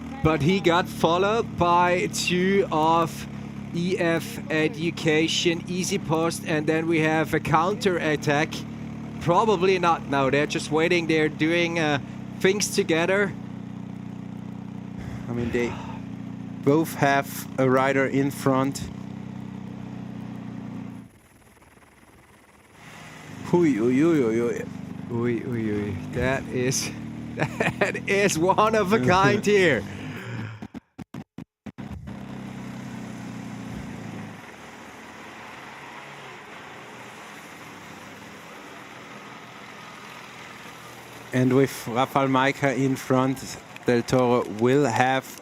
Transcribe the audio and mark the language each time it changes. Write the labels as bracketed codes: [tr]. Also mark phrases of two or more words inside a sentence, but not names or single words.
[en] But he got followed by two of EF Education, Easy Post, and then we have a counter attack. Probably not now. They're just waiting. They're doing things together. I mean, they both have a rider in front. Hui, ui, ui, ui, ui. Ui, ui, ui. That is one of a kind here. And with Rafael Maika in front, Del Toro will have